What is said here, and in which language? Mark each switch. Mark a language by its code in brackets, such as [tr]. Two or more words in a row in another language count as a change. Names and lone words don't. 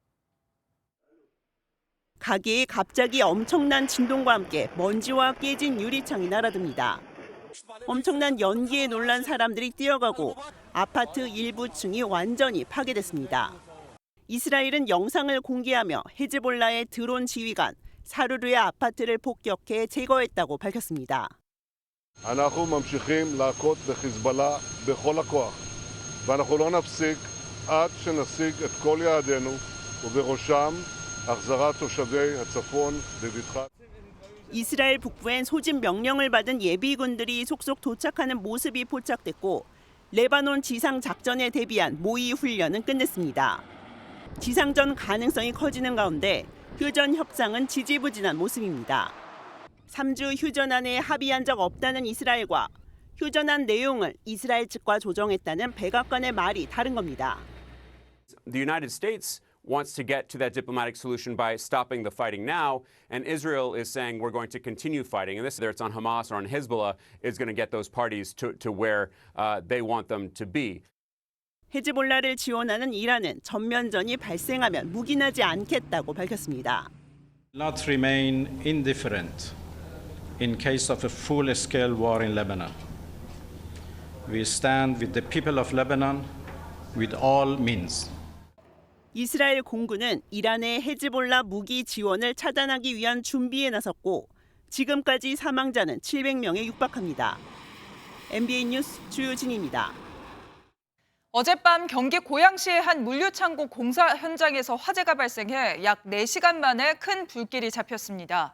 [ko] 가게에 갑자기 엄청난 진동과 함께 먼지와 깨진 유리창이 날아듭니다. 엄청난 연기에 놀란 사람들이 뛰어가고 아파트 일부 층이 완전히 파괴됐습니다. 이스라엘은 영상을 공개하며 헤즈볼라의 드론 지휘관 사루르의 아파트를 폭격해 제거했다고 밝혔습니다. [he] אנחנו ממשיכים להכות בחיזבאללה בכל הכוח, ואנחנו לא נפסיק עד שנשיג את כל יעדינו, ובראשם החזרת תושבי הצפון בבטחה. [ko] 이스라엘 북부엔 소집 명령을 받은 예비군들이 속속 도착하는 모습이 포착됐고 레바논 지상 작전에 대비한 모의 훈련은 끝냈습니다. 지상전 가능성이 커지는 가운데 휴전 협상은 지지부진한 모습입니다. 3주 휴전안에 합의한 적 없다는 이스라엘과 휴전안 내용을 이스라엘 측과 조정했다는 백악관의 말이 다른 겁니다. [en] The United States wants to get to that diplomatic solution by stopping the fighting now, and Israel is saying we're going to continue fighting. And this, whether it's on Hamas or on Hezbollah, is going to get those parties to where they want them to be. [ko] 헤즈볼라를 지원하는 이란은 전면전이 발생하면 묵인하지 않겠다고 밝혔습니다. [en] Not remain indifferent in case of a full-scale war in Lebanon. We stand with the people of Lebanon with all means. [ko] 이스라엘 공군은 이란의 헤즈볼라 무기 지원을 차단하기 위한 준비에 나섰고 지금까지 사망자는 700명에 육박합니다. MBN 뉴스 주유진입니다. 어젯밤 경기 고양시의 한 물류창고 공사 현장에서 화재가 발생해 약 4시간 만에 큰 불길이 잡혔습니다.